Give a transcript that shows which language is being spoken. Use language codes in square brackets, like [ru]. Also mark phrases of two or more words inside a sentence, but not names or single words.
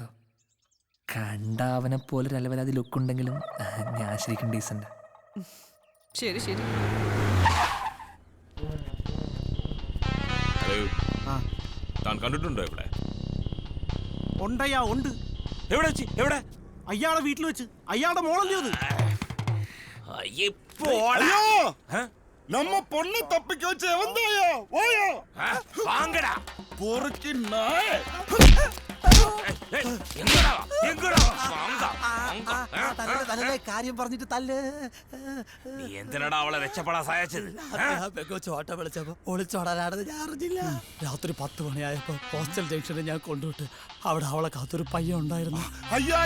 [ml] കണ്ട അവനെ പോലെ ഒരു അലവലാതി ലുക്കുണ്ടെങ്കിലും ഞാൻ ശരിക്കും ഡീസന്റ്. ശരി ശരി. താൻ കണ്ടിട്ടുണ്ടോ ഇവിടെ? ഉണ്ടയ്യാ ഉണ്ട്. എവിടെ വെച്ച്? എവിടെ? അയാളെ വീട്ടിൽ വെച്ച്. അയാളുടെ മോളല്ലേ അത്? [ta] நம்ம பொண்ணு தப்பிக்க வச்ச வந்தாயா? ஓயா வாங்கடா பொறுக்கி நாய். [ml] എങ്ങടാ എങ്ങടാ തലേ കാര്യം പറഞ്ഞിട്ട് തല്ല്. നീ എന്തിനാടാ അവളെ രക്ഷപ്പെടാൻ സഹായിച്ചത്? ചോട്ട വിളിച്ചപ്പോ ഒളിച്ചോടാനാണെന്ന് ഞാൻ അറിഞ്ഞില്ല. രാത്രി 10 മണിയായപ്പോ ഹോസ്റ്റൽ ജംഗ്ഷനിൽ ഞാൻ കൊണ്ടുവിട്ട് അവിടെ അവളെ കാത്തൊരു പയ്യൻ ഉണ്ടായിരുന്നു.